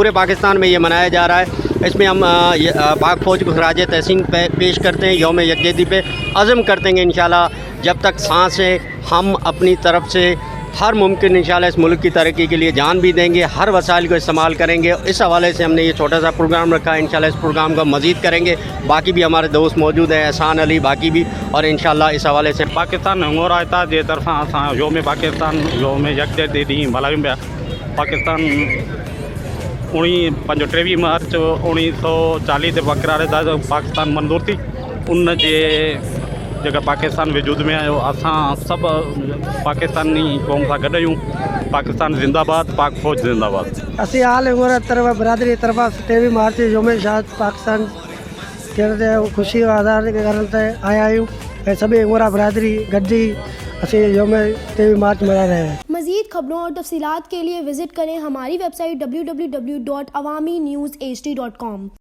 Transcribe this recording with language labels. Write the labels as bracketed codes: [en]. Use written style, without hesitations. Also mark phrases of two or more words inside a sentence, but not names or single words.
[ur] پورے پاکستان میں یہ منایا جا رہا ہے۔ اس میں ہم پاک فوج کو خراج تحسین پیش کرتے ہیں، یوم یکجہتی پہ عزم کرتے ہیں انشاءاللہ جب تک سانس ہے ہم اپنی طرف سے ہر ممکن انشاءاللہ اس ملک کی ترقی کے لیے جان بھی دیں گے، ہر وسائل کو استعمال کریں گے. اس حوالے سے ہم نے یہ چھوٹا سا پروگرام رکھا ہے۔ انشاءاللہ اس پروگرام کو مزید کریں گے. باقی بھی ہمارے دوست موجود ہیں، احسان علی، باقی بھی، اور انشاءاللہ اس حوالے سے [sd] पाकिस्तान हिंगोरा इत्तेहाद जे तरफ़ां असां यौम पाकिस्तान यौम यकजहती ॾींहुं मल्हायूं पिया। पाकिस्तान 23 मार्च 1940 ते बक़रार पाकिस्तान मंज़ूर थी। उन जे जेका पाकिस्तान वजूद में आयो, असां सभु पाकिस्तानी क़ौम सां गॾु आहियूं। [ur] پاکستان زندہ باد، پاک فوج زندہ باد. [sd] असी आल हिंगोरा तरफ बरादरी तरफा 23 मार्च यौम शहादत पाकिस्तान के खुशी आज़ाद करण ते आया आहियूं ऐं सभी हिंगोरा बरादरी गॾिजी असी यौम 23 मार्च [ur] منا رہے ہیں. مزید خبروں اور تفصیلات کے لیے وزٹ کریں ہماری ویب سائٹ www.awamiNewsHD.com.